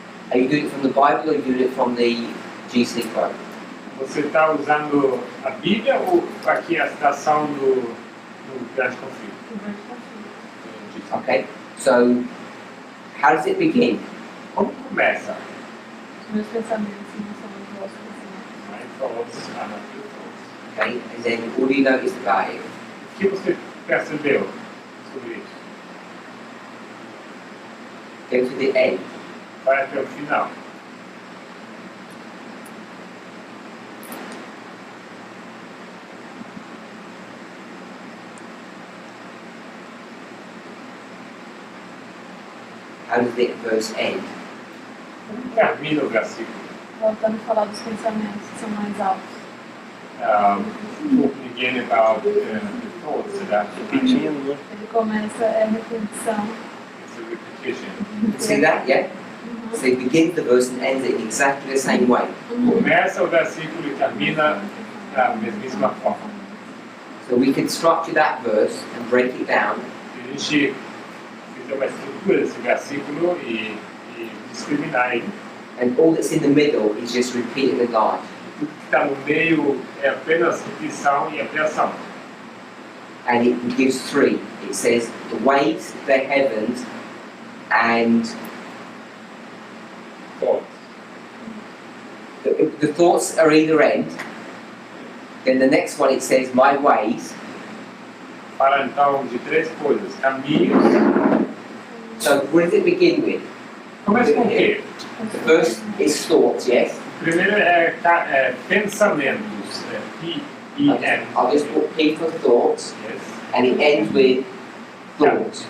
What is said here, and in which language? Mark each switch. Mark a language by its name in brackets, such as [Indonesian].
[English] Are you doing it from the Bible or are you doing it from the GC quote? [Portuguese] Você está usando a Bíblia ou aqui a citação do Grande Conflito? [English] Okay, so how does it begin? [Portuguese] Como começa? Os meus pensamentos não são os vossos pensamentos. [English] My thoughts are not your thoughts. Okay, and then what do you notice about it? [Portuguese] O que você percebeu sobre isso? [English] Go to the end. [Portuguese] Vai até o final. [English] How does the verse end? [Portuguese] Como termina o versículo? Voltando a falar dos pensamentos que são mais altos. [English] Talking again about the thoughts that [Portuguese] Repetindo. Ele começa, repetição. [English] it's a repetition. See that? Yeah? So it begins the verse and ends it in exactly the same way. [Portuguese] Começa o versículo e termina da mesmíssima forma. [English] So we can structure that verse and break it down, [Portuguese] Se a gente fizer uma estrutura desse versículo e discriminar ele, [English] and all that's in the middle is just repeated and enlarged. [Portuguese] tudo que está no meio é apenas repetição e ampliação. [English] And it gives three. It says the waves, the heavens, and Thoughts. the thoughts are either end. Then the next one it says my ways. [Portuguese] Fala então de três coisas: caminhos. [English] So what does it begin with? [Portuguese] Começa com o quê? [English] The first is thoughts, yes? [Portuguese] O primeiro é pensamentos, P-E-N. [English] I'll just put P for thoughts, Yes. and it ends with thoughts.